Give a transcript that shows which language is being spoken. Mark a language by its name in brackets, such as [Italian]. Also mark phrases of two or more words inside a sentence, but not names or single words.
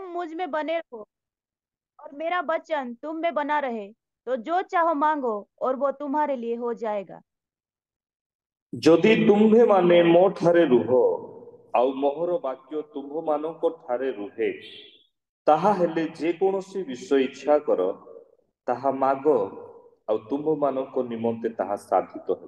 [Hindi] मुझ में बने रहो और मेरा वचन तुम में बना रहे, तो जो चाहो मांगो और वो तुम्हारे लिए हो जाएगा। [Odia] ଯଦି ତୁମ୍ଭେ ମାନେ ମୋ ଠାରେ ରୁହ ଆଉ ମୋହର ବାକ୍ୟ ତୁମ୍ଭ ମାନଙ୍କ ଠାରେ ରୁହେ, ତାହା ହେଲେ ଯେକୌଣସି ବିଷୟ ଇଚ୍ଛା କର ତାହା ମାଗ ଆଉ ତୁମ୍ଭ ମାନଙ୍କ ନିମନ୍ତେ ତାହା ସାଧିତ ହେବ।